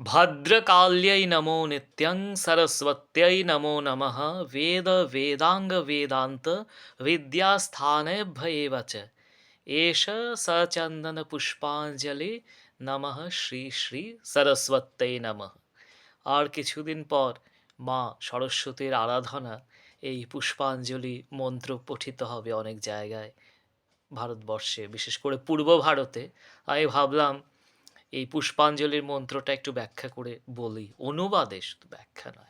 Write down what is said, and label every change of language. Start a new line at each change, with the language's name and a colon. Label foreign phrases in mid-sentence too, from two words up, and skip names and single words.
Sanskrit: भद्रकाल्यै नमो नित्यं सरस्वत्यै नमो नमः वेद वेदांग वेदांत विद्यास्थानेभ्य एव च एष सचन्दन पुष्पाञ्जलि নমঃ শ্রী শ্রী সরস্বত্যৈ নমঃ।
Bangla: আর কিছুদিন পর মা সরস্বতীর আরাধনা এই পুষ্পাঞ্জলি মন্ত্র পঠিত হবে অনেক জায়গায় ভারতবর্ষে, বিশেষ করে পূর্ব ভারতে। আমি ভাবলাম এই পুষ্পাঞ্জলির মন্ত্রটা একটু ব্যাখ্যা করে বলি, অনুবাদে, শুধু ব্যাখ্যা নয়।